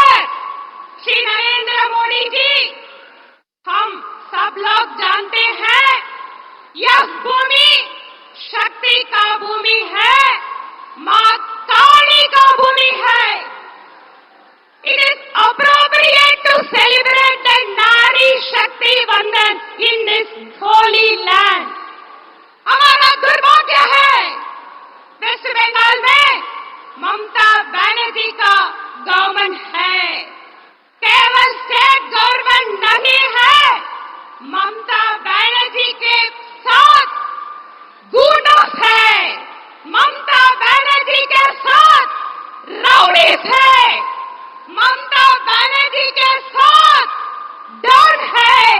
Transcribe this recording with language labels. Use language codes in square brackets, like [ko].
[hi] मोदी जी, हम सब लोग जानते हैं यह भूमि शक्ति का भूमि है, मां काली का भूमि है। [en] It is appropriate to celebrate the Nari Shakti Vandan in this holy land. [hi] हमारा दुर्भाग्य है वेस्ट बंगाल में ममता बनर्जी का गवर्नमेंट है, केवल स्टेट गवर्नमेंट नहीं है। ममता बनर्जी के साथ गुंडा है, ममता बनर्जी के साथ राउडी है, ममता बनर्जी के साथ डर है।